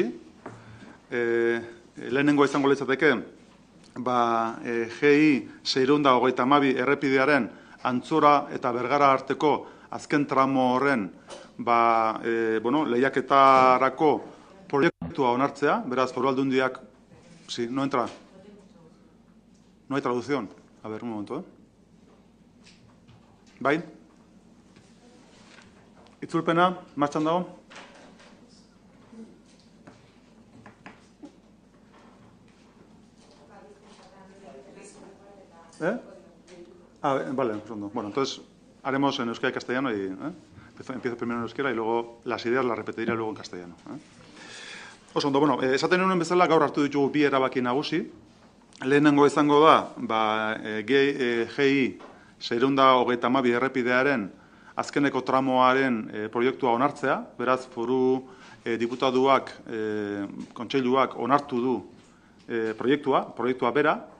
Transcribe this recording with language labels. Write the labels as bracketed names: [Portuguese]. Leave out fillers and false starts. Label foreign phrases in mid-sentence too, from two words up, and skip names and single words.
[Basque] Lehenengo izango litzateke, GI 632 errepidearen Antzora eta Bergara arteko azken tramo horren lehiaketarako proiektua onartzea, beraz Foru Aldundiak. [Spanish] Sí, no entra. No hay traducción. A ver, un momento. [Basque] Bai? Itzulpena, martxan dago? [Spanish] Vale, segundo. Bueno, entonces haremos en euskera y castellano y empiezo primero en euskera y luego las ideas las repetiré luego en castellano. [Basque] Oso ondo, esaten nuen bezala gaur hartu ditugu bi erabaki nagusi. Lehenengo izango da, GI 632 errepidearen azkeneko tramoaren proiektua onartzea, beraz foru diputatuak, kontseiluak onartu du proiektua bera.